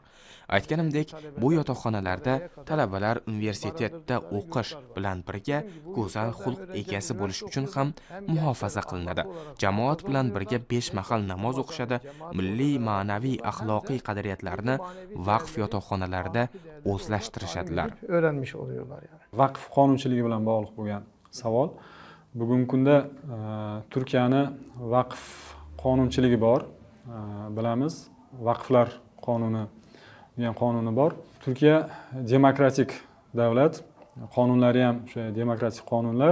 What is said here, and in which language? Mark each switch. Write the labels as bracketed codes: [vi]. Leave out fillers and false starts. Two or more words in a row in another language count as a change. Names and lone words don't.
[uz] Aytganimdek, bu yotoqxonalarda talabalar universitetda o'qish bilan birga go'zal xulq egasi bo'lish uchun ham muhofaza qilinadi. Jamoat bilan birga 5 mahal namoz o'qishadi. Milliy, ma'naviy, axloqiy qadriyatlarni vaqf yotoqxonalarida o'zlashtirishadilar. [tr] Öğrenmiş oluyorlar yani. [uz] Vaqf qonunchiligi bilan bog'liq bo'lgan savol. Bugungi kunda Turkiyani vaqf qonunchiligi bor. Bilamiz, vaqflar qonuni degan qonuni bor. Turkiya demokratik davlat, qonunlari ham o'sha demokratik qonunlar.